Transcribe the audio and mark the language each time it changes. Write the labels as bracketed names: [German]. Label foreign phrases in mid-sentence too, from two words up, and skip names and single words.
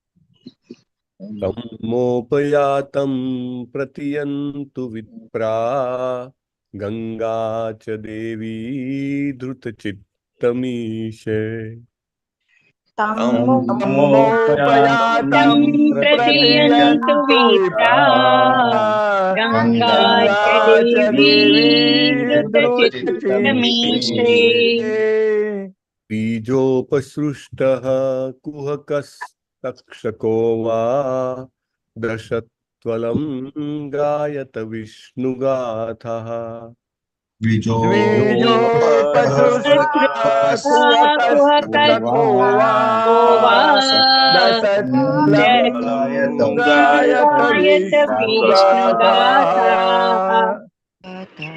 [Sanskrit] તમોપયાતમ પ્રતિયંતુ વિપ્રા ગંગા ચ દેવી ધૃતચિત્તમીશે. તમોપયાતમ પ્રતિયંતુ વિપ્રાહ ગંગા ચ દેવી ધૃતચિત્તમીશે. बीजोपसृष्टः कुहकस्तक्षको वा दशत्वलं गायत विष्णुगाथः द्विजोपसृष्टको वा दशत्वलं गायत विष्णुगाथः।